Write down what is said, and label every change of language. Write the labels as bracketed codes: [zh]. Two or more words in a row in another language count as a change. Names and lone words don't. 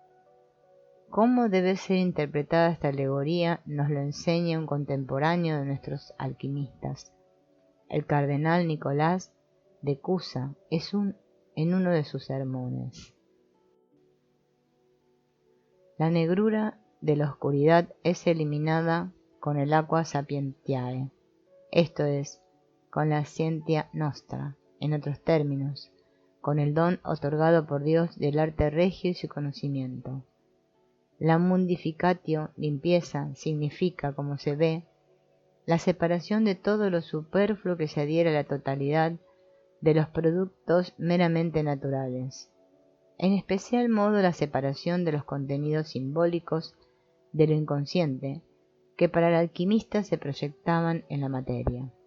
[es] Cómo debe ser interpretada esta alegoría nos lo enseña un contemporáneo de nuestros alquimistas, el cardenal Nicolás de Cusa, en uno de sus sermones. La negrura de la oscuridad es eliminada con el [la] aqua sapientiae, [es] esto es, con la [la] scientia nostra, [es] en otros términos, con el don otorgado por Dios del arte regio y su conocimiento. La mundificatio, limpieza, significa, como se ve, la separación de todo lo superfluo que se adhiere a la totalidad de los productos meramente naturales, en especial modo la separación de los contenidos simbólicos de lo inconsciente, que para el alquimista se proyectaban en la materia.